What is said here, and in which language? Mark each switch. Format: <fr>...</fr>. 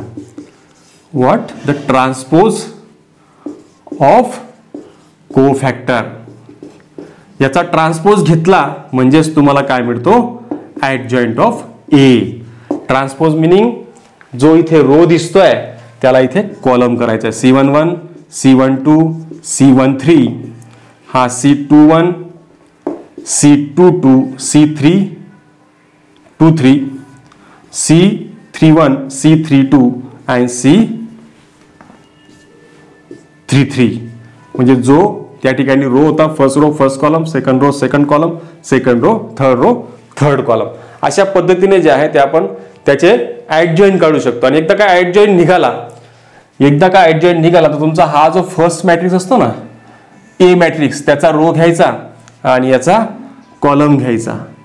<en>What? The transpose of cofactor.</en> <mr>याचा transpose घेतला म्हणजेच तुम्हाला काय मिळतो, adjoint of A. Transpose meaning जो इथे रो दिसतोय त्याला इथे कॉलम करायचा आहे. C11 C12 C13 हा C21 C22 C23 C31 C32 आणि C33. म्हणजे जो त्या ठिकाणी रो होता, first row first column, second row second column, second row third column. अशा पद्धतीने जे आहे ते आपण त्याचे ऍडजॉइंट काढू शकतो. आणि एकदा काय ऍडजॉइंट निघाला तर तुमचा हा जो फर्स्ट मॅट्रिक्स असतो ना, ए मॅट्रिक्स, त्याचा रो घ्यायचा आणि याचा कॉलम घ्यायचा.</mr>